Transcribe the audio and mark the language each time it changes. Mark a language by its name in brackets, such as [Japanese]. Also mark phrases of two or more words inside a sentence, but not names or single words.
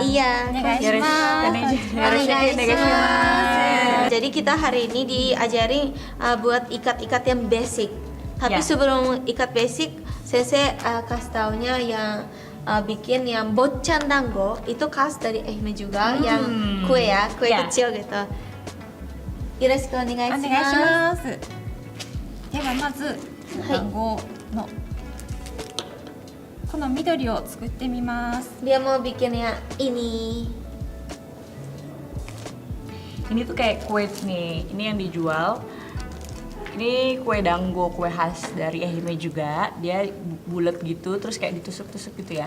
[Indonesian] Iya, jadi kita hari ini diajari buat ikat-ikat yang basic. Tapi Ya. sebelum ikat basic, sensei kasih taunya yang bikin yang boccan dango itu khas dari Ehime juga, yang kue Ya. kecil gitu. [Japanese] よろしくお願いお願いし shimasu. ますではまず団子のこの緑を作ってみます [Indonesian] Dia mau bikin yang ini. Ini tuh kayak kue nih, ini yang dijual. Ini kue dango, kue khas dari Ehime juga. Dia bulat gitu, terus kayak ditusuk-tusuk gitu ya.